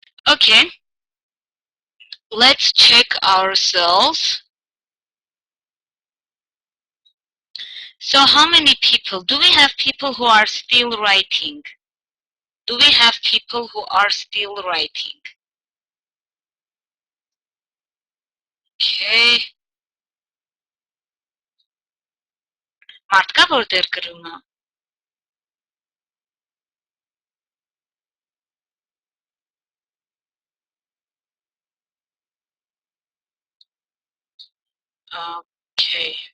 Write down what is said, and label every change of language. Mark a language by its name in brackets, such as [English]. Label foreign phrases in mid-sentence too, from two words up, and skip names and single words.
[English] Okay, let's check ourselves. So how many people? Do we have people who are still writing? Do we have people who are still writing? Okay. [Armenian] Մարդ կա, որ դեռ գրում է։ Okay.